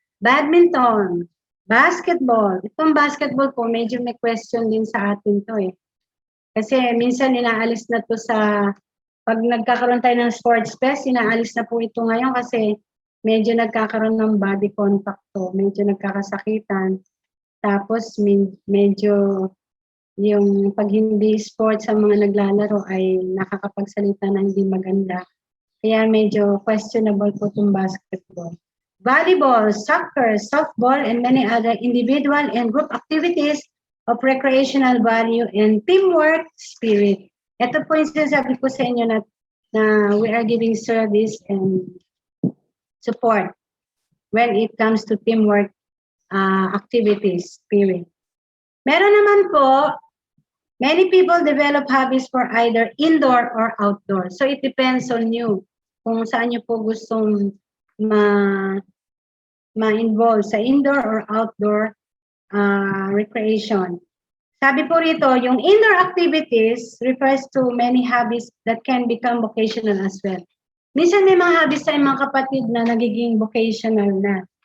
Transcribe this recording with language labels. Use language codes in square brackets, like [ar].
[tl] Badminton. Basketball. Itong basketball po, medyo may question din sa atin to Kasi minsan inaalis na to pag nagkakaroon tayo ng sports fest, inaalis na po ito ngayon kasi medyo nagkakaroon ng body contact to, medyo nagkakasakitan. Tapos medyo yung pag hindi sports sa mga naglalaro ay nakakapagsalita na hindi maganda. Kaya medyo questionable po itong basketball. [en] Volleyball, soccer, softball, and many other individual and group activities of recreational value and teamwork spirit. [tl] Ito po yung sinasabi ko sa inyo na [en] we are giving service and support when it comes to teamwork activities spirit. [tl] Meron naman po, [en] many people develop hobbies for either indoor or outdoor. So it depends on you [tl] kung saan nyo po gustong ma-involve sa [en] indoor or outdoor recreation. [tl] Sabi po rito, yung [en] indoor activities refers to many hobbies that can become vocational as well. [tl] Minsan may mga hobbies tayo mga kapatid na nagiging vocational na.